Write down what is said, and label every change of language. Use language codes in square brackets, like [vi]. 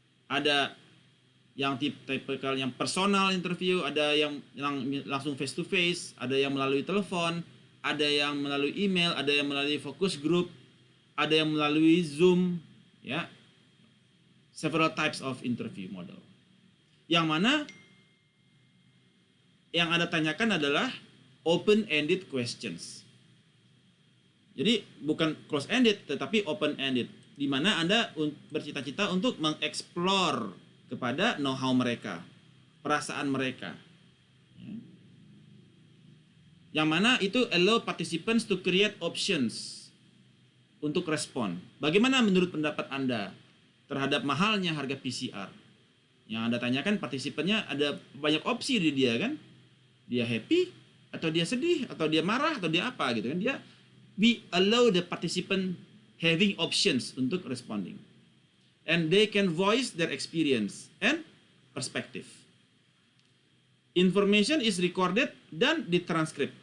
[id] Ada yang tipikal yang personal interview, ada yang langsung face to face, ada yang melalui telepon, ada yang melalui email, ada yang melalui focus group, ada yang melalui Zoom, ya. [en] Several types of interview model. [id] Yang mana yang Anda tanyakan adalah open-ended questions. Jadi bukan close-ended tetapi open-ended, di mana Anda bercita-cita untuk mengeksplor kepada know-how mereka, perasaan mereka. Yang mana itu [en] allow participants to create options [id] untuk respon. Bagaimana menurut pendapat Anda terhadap mahalnya harga PCR? Yang Anda tanyakan partisipannya ada banyak opsi di dia kan? Dia happy, atau dia sedih, atau dia marah, atau dia apa gitu kan? [en] We allow the participant having options [id] untuk responding. [en] And they can voice their experience and perspective. Information is recorded [id] dan ditranskrip.